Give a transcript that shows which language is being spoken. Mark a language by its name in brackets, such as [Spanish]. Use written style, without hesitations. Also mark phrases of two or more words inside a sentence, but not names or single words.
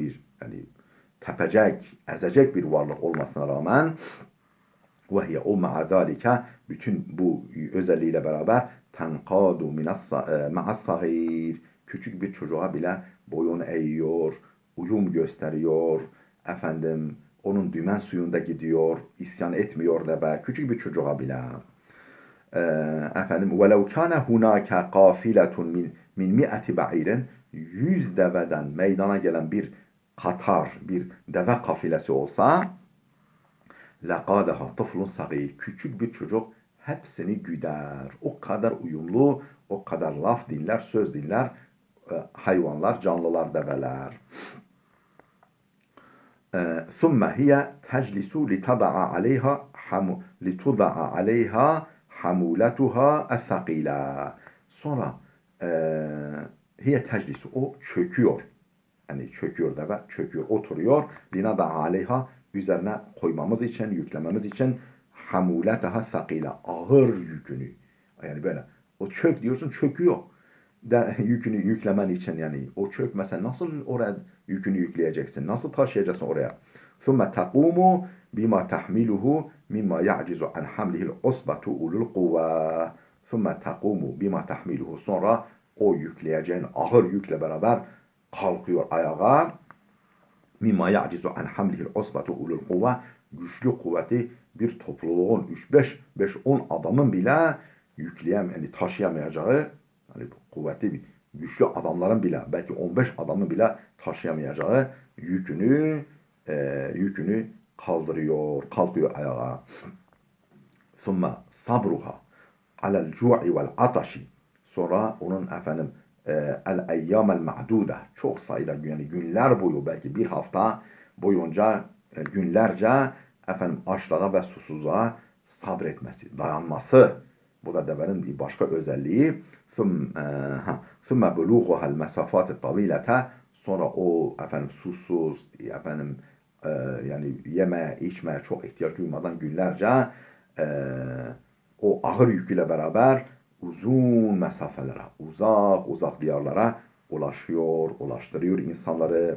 [Turkish] bir, yani tepecek, ezecek bir varlık olmasına rağmen [Arabic] وهي [Turkish] o [Arabic] مع ذلك, [Turkish] bütün bu özelliğiyle beraber [Arabic] تنقاد مع الصغير, [Turkish] küçük bir çocuğa bile boyun eğiyor, uyum gösteriyor, onun dümen suyunda gidiyor, isyan etmiyor da be, küçük bir çocuğa bile. [Arabic] وَلَوْ كَانَ هُنَاكَ قَافِلَةٌ من مائة بعير, [Turkish] 100 deveden meydana gelen bir katar, bir deve kafilesi olsa, [Arabic] لَقَادَهَا طُفْلٌ صَغِيرٌ, [Turkish] küçük bir çocuk hepsini güder. O kadar uyumlu, o kadar laf dinler, söz dinler hayvanlar, canlılar, develer. [Arabic] ثُمَّ هِيَ تَجْلِسُ لِتُضَعَ عَلَيْهَا حَمُولَتُهَا الثَّقِيلَةِ. [Turkish] Sonra [Arabic] هي تجلس, [Turkish] o çöküyor. Yani çöküyor deve, çöküyor, oturuyor. [Arabic] لِنَضَعَ عَلَيْهَا, [Turkish] üzerine koymamız için, yüklememiz için [Arabic] حَمُولَتَهَا الثَّقِيلَةِ, [Turkish] ağır yükünü. Yani böyle, o çök diyorsun, çöküyor. yükünü yüklemen için yani o çökmese nasıl oraya yükünü yükleyeceksin? Nasıl taşıyacaksın oraya? [Arabic] ثُمَّ تَقُومُ بِمَا تَحْمِلُهُ مِمَّا يَعْجِزُ عَنْ حَمْلِهِ الْعُصْبَةُ اُولُو الْقُوَّةِ ثُمَّ تَقُومُ بِمَا تَحْمِلُهُ [Turkish] Sonra o yükleyeceğin ağır yükle beraber kalkıyor ayağa. [Arabic] مِمَّا يَعْجِزُ عَنْ حَمْلِهِ الْعُصْبَةُ اُولُو الْقُوَّةِ [Turkish] Güçlü kuvveti bir topluluğun 3-5-10 adamın bile yani taşıyamayacağı, yani kuvvetli güçlü adamların bile belki 15 adamın bile taşıyamayacağı yükünü kalkıyor ayağa. [Arabic] ثُمَّ صَبْرُهَا عَلَى الْجُوعِ وَالْعَطَشِ [Turkish] Sonra onun [Arabic] الأيام المعدودة [Turkish] çok sayıda yani günler boyu belki bir hafta boyunca günlerce açlığa ve susuzluğa sabretmesi, dayanması. Bu da devenin bir başka özelliği. [Arabic] ثُمَّ بُلُوغُهَا الْمَسَافَاتِ الطَّوِيلَةَ [Turkish] Sonra o susuz yani yeme içmeye çok ihtiyaç duymadan günlerce o ağır yüküyle beraber uzun mesafelere, uzak diyarlara ulaştırıyor insanları.